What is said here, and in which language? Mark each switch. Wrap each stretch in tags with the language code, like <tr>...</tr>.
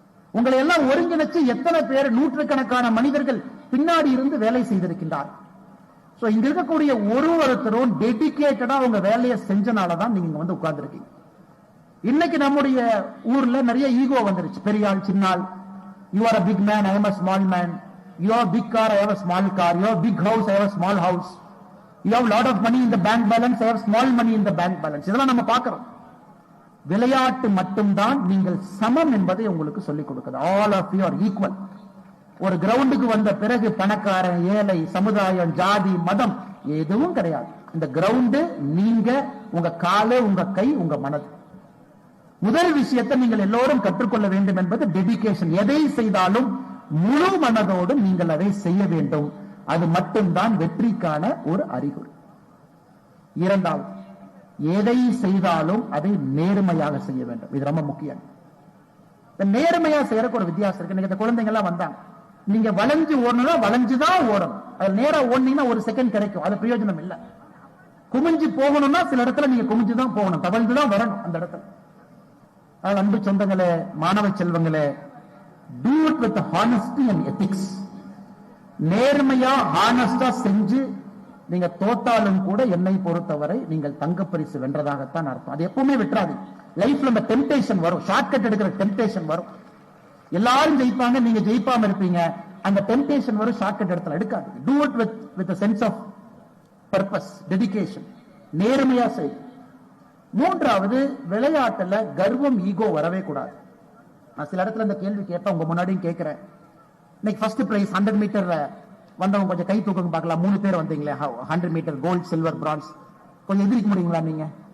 <ta>உங்களை எல்லாம் ஒருங்கிணைச்சு எத்தனை பேர், நூற்றுக்கணக்கான மனிதர்கள் பின்னாடி இருந்து வேலை செய்திருக்கின்றார். சோ இங்க இருக்கக்கூடிய ஒருத்தரும் டெடிகேட்டடா உங்க வேலையை செஞ்சனாலதான் நீங்க இங்க வந்து உட்கார்ந்து இருக்கீங்க. இன்னைக்கு நம்முடைய ஊர்ல நிறைய ஈகோ வந்துருச்சு. பெரியாள், சின்னால், you are</ta> <en>a big man, I am a small man. You have a big car, I have a small car. You have a big house, I have a small house. You have a lot of money in the bank balance, I have small money in the bank balance.</en> <ta>இதெல்லாம் நம்ம பார்க்கிறோம். விளையாட்டு மட்டும்தான் நீங்கள் சமம் என்பதை உங்களுக்கு சொல்லிக் கொடுக்குது. All of you are equal. ஒரு கிரவுண்டுக்கு வந்த பிறகு பணக்காரன், ஏழை, சமுதாயம், ஜாதி, மதம் எதுவும் கிடையாது. இந்த கிரவுண்டு நீங்க, உங்க காலு, உங்க கை, உங்க மனது. முதல் விஷயத்தை நீங்கள் எல்லோரும் கற்றுக்கொள்ள வேண்டும் என்பது டெடிகேஷன். எதை செய்தாலும் முழு மனதோடு நீங்கள் அதை செய்ய வேண்டும். அது மட்டும்தான் வெற்றிக்கான ஒரு அறிகுறி. இரண்டாவது, எதை செய்தாலும் அதை நேர்மையாக செய்ய வேண்டும். இது ரொம்ப முக்கியம். நேர்மையா செய்யறதுக்கு ஒரு வித்தியாசம் இருக்கு. இந்த குழந்தைங்க எல்லாம் வந்தாங்க, நீங்க வளைஞ்சு ஓடணும்னா வளைஞ்சுதான் ஓடணும். அது நேரா ஓடுனீங்கன்னா ஒரு செகண்ட் கிடைக்கும், அது பிரயோஜனம் இல்லை. குமிஞ்சு போகணும்னா சில இடத்துல நீங்க குமிஞ்சுதான் போகணும், தவழ்ந்துதான் வரணும் அந்த இடத்துல. அன்பு சொந்தங்களே, மாணவ செல்வங்களே,</ta> <en>do it with honesty and ethics.</en> <ta>நேர்மையா ஹானஸ்டா செஞ்சு நீங்க தோத்தாலும் கூட என்னை பொறுத்தவரை நீங்கள் தங்கப்பரிசு வென்றதாகத்தான் அர்த்தம். அது எப்பவுமே விட்டுறாது. லைஃப்ல அந்த டெம்டேஷன் வரும், ஷார்ட்கட் எடுக்கிற டெம்டேஷன் வரும். எல்லாரும் ஜெயிப்பாங்க, நீங்க ஜெயிப்பாம இருப்பீங்க. அந்த டெம்டேஷன் வரும், ஷார்ட்கட் எடுத்துல எடுக்காது.</ta> <en>do it with a sense of purpose, dedication.</en> <ta>நேர்மையா செய். மூன்றாவது, விளையாட்டுல கர்வம், ஈகோ வரவே கூடாது. நான் சில இடத்துல இந்த கேள்வி கேட்பேன், உங்க முன்னாடியும் கேட்கிறேன். இன்னைக்கு ஃபர்ஸ்ட் பிரைஸ் 100 மீட்டர் வந்தவங்க கொஞ்சம் கை தூக்குங்க பார்க்கலாம். 3 பேர் வந்தீங்களே, 100 மீட்டர் கோல்ட், சில்வர், பிரான்ஸ். கொஞ்சம் எதிர்க்க முடியுங்களா நீங்க?</ta>